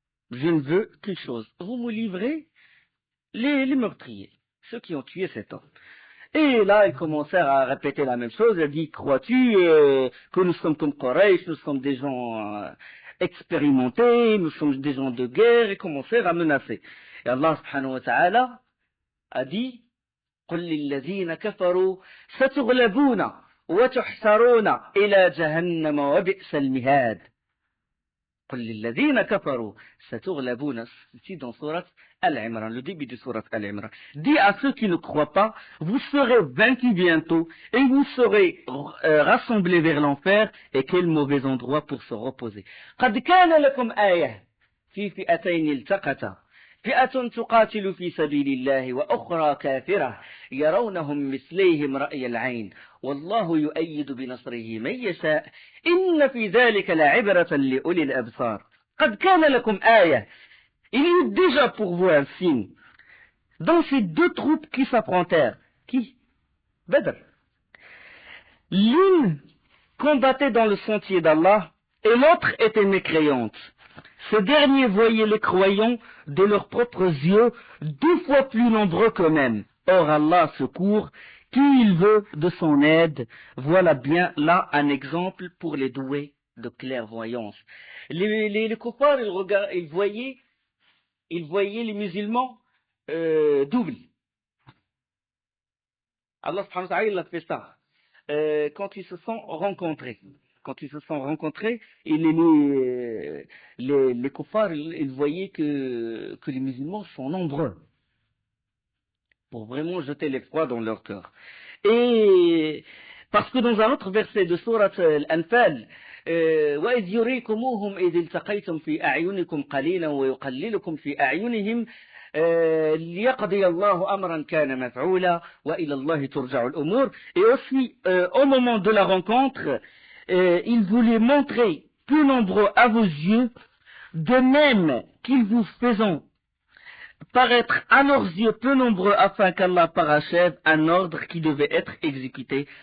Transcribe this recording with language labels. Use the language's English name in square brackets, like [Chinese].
[French] Je ne veux qu'une chose. Vous me livrez les meurtriers, ceux qui ont tué cet homme. Et là, ils commencèrent à répéter la même chose. Il a dit, crois-tu que nous sommes comme Quraysh, nous sommes des gens expérimentés, nous sommes des gens de guerre, et commencèrent à menacer. Et Allah subhanahu wa ta'ala a dit, [Arabic] قل للذين كفروا ستغلبون وتحشرون إلى جهنم وبئس المهاد. قل للذين كفروا ستغلبون. [French] Ici dans Surat Al-Imran, le début de Surat Al-Imran. Dis à ceux qui ne croient pas, vous serez vaincus bientôt et vous serez rassemblés vers l'enfer, et quel mauvais endroit pour se reposer. [Arabic] قد كان لكم آية في فئتين التقتا فئة تقاتل في سبيل الله وأخرى كافرة يرونهم مثليهم رأي العين والله يؤيد بنصره من يشاء إن في ذلك لعبرة لأولي الأبصار. قد كان لكم آية. [French] Il y a déjà pour vous un signe dans ces deux troupes qui s'affrontèrent. Qui? Badr. L'une combattait dans le sentier d'Allah et l'autre était mécréante. Ces derniers voyaient les croyants de leurs propres yeux 2 fois plus nombreux qu'eux-mêmes. Or Allah secourt qui il veut de son aide. Voilà bien là un exemple pour les doués de clairvoyance. Les kuffars, ils voyaient les musulmans double. Allah subhanahu wa ta'ala, il a fait ça. Quand ils se sont rencontrés. Quand ils se sont rencontrés, les kuffars, ils voyaient que les musulmans sont nombreux. Pour vraiment jeter l'effroi dans leur cœur. Et parce que dans un autre verset de sourate Al-Anfal, [Arabic] وَإِذْ يُرِيكُمُوهُمْ إِذِ الْتَقَيْتُمْ فِي أَعْيُنِكُمْ قَلِيلًا وَيُقَلِّلُكُمْ فِي أَعْيُنِهِمْ لِيَقْضِيَ اللَّهُ أَمْرًا كَانَ مَفْعُولًا وَإِلَى اللَّهِ تُرْجَعُ الْأُمُورُ. [French] Et aussi, au moment de la rencontre, il voulait montrer plus nombreux à vos yeux, de même qu'ils vous faisant paraître à leurs yeux peu nombreux afin qu'Allah parachève un ordre qui devait être exécuté.